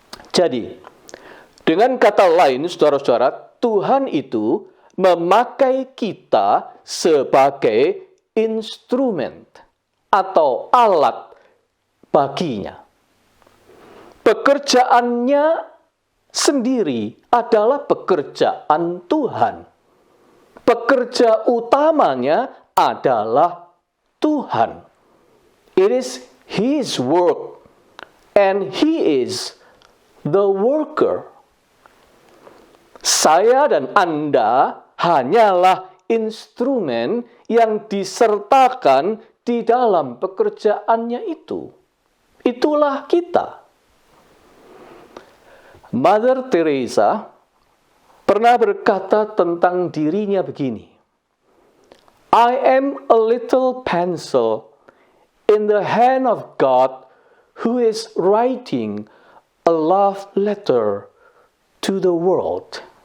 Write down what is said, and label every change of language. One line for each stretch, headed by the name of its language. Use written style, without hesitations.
Indonesian: Jadi, dengan kata lain, saudara-saudara, Tuhan itu memakai kita sebagai instrumen atau alat baginya. Pekerjaannya sendiri adalah pekerjaan Tuhan. Pekerja utamanya adalah Tuhan.
English: It is His work, and He is the worker.
Indonesian: Saya dan Anda hanyalah instrumen yang disertakan di dalam pekerjaannya itu. Itulah kita. Mother Teresa pernah berkata tentang dirinya begini,
English: I am a little pencil in the hand of God who is writing a love letter to the world.